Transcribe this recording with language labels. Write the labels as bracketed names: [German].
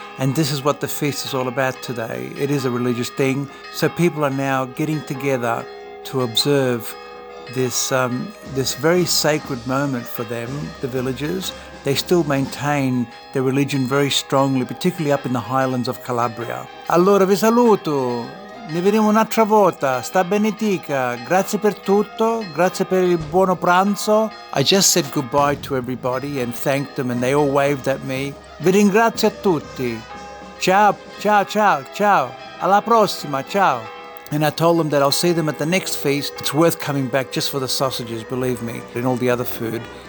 [English] And this is what the feast is all about today. It is a religious thing, so people are now getting together to observe this very sacred moment for them, the villagers. They still maintain their religion very strongly, particularly up in the highlands of Calabria. [Italian] Allora vi saluto, ne vedremo un'altra volta, sta benetica, grazie per tutto, grazie per il buono pranzo. [English] I just said goodbye to everybody and thanked them and they all waved at me. [Italian] Vi ringrazio a tutti. Ciao, ciao, ciao, ciao. Alla prossima, ciao. [English] And I told them that I'll see them at the next feast. It's worth coming back just for the sausages, believe me, and all the other food.